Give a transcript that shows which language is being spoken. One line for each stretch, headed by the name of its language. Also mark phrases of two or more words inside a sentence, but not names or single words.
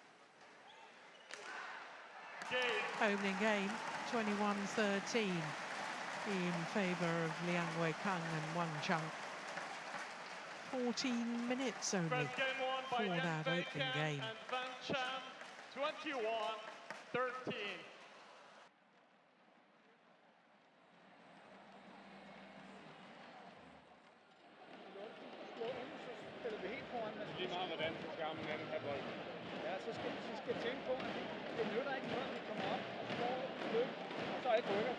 English: Opening game, 21-13 in favour of Liang Weikang and Wang Chang. 14 minutes only First game won by for Liang that opening Weikang game. and Wang Chang, 21-13.
Danish: Lige meget hvordan du skærmen er den her bold. Ja, så skal tænke på, at det nytter ikke noget, at vi kommer op og slår et stykke, og så ikke rykker.